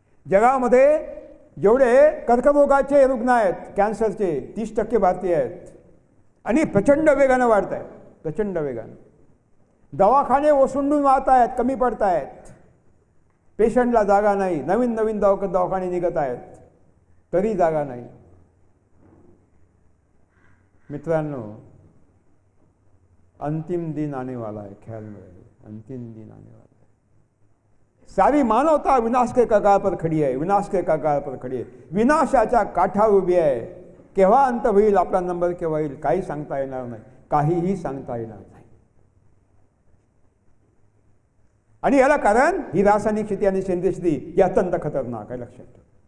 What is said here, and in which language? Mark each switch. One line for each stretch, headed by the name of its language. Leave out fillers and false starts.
Marathi: जगामध्ये जेवढे कर्करोगाचे रुग्ण आहेत, कॅन्सरचे, 30% भारतीय आहेत. आणि प्रचंड वेगानं वाढत आहेत, प्रचंड वेगानं. दवाखाने ओसंडून वाहत आहेत, कमी पडत आहेत. पेशंटला जागा नाही, नवीन दवाखाने निघत आहेत, तरी जागा नाही.
Hindi: मित्रांनो, अंतिम दिन आने वाला है, ख्याल में रहे, अंतिम दिन आने वाला है. सारी मानवता विनाश के कगार पर खड़ी आहे,
Marathi: विनाशाच्या काठावर उभी आहे. केव्हा अंत होईल, आपला नंबर केव्हा येईल, काही सांगता येणार नाही, काहीही सांगता येणार नाही. आणि याला कारण ही रासायनिक शेती आणि सेंद्रिय शेती ही अत्यंत खतरनाक आहे, लक्षात ठेवा.